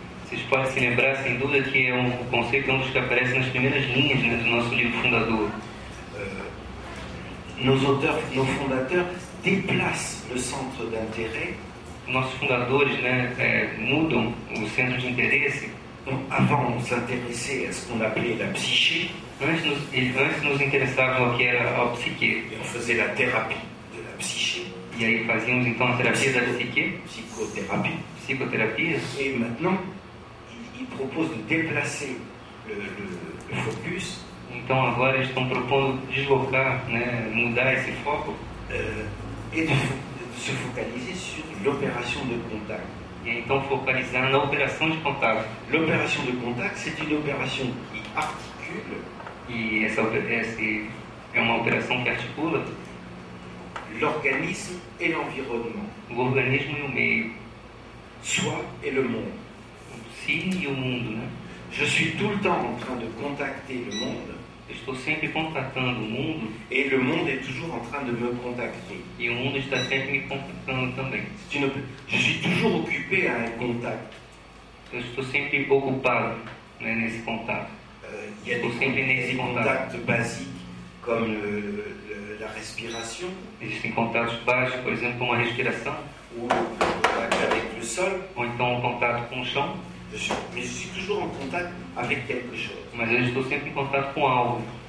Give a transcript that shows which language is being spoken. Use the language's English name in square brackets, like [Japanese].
[Portuguese] Vocês podem se lembrar, sem dúvida, que é o conceito é um dos que aparece nas primeiras linhas, né, do nosso livro fundador. [French] Nos fondateurs déplacent le centre d'intérêt. [Portuguese] Nossos fundadores, né, mudam o centro de interesse. [French] Donc, avant, on s'intéressait à ce qu'on appelait la psyché. [Portuguese] Antes nos interessavam ao que era a psique. [French] Et on faisait la thérapie de la psyché. [Portuguese] E aí fazíamos então a terapia da psique, psicoterapia. [French] Et maintenant, ils proposent de déplacer le focus. [Portuguese] Então agora eles estão propondo deslocar, né, mudar esse foco. [French] Et de se focaliser sur l'opération de contact. [Portuguese] E então focalizar na operação de contato. [French] L'opération de contact, c'est une opération qui articule. [Portuguese] E essa é uma operação que articula [French] l'organisme et l'environnement. [Portuguese] O organismo e o meio. [French] Soi et le monde. [Portuguese] O si e o mundo, né? [French] Je suis tout le temps en train de contacter le monde. [Portuguese] Eu estou sempre contatando o mundo. [French] Et le monde est toujours en train de me contacter. [Portuguese] E o mundo está sempre me contactando também. [French] Je suis toujours occupé à un contact. [Portuguese] Eu estou sempre ocupado, né, nesse contato. [French] Il y a des contacts basiques comme la respiration. [Portuguese] Existem contatos básicos, por exemplo, como a respiração. [French] Ou le contact avec le sol. [Portuguese] Ou então o contato com o chão. [French] Mais je suis toujours en contact avec quelque chose. [Portuguese] Mas eu estou sempre em contato com algo.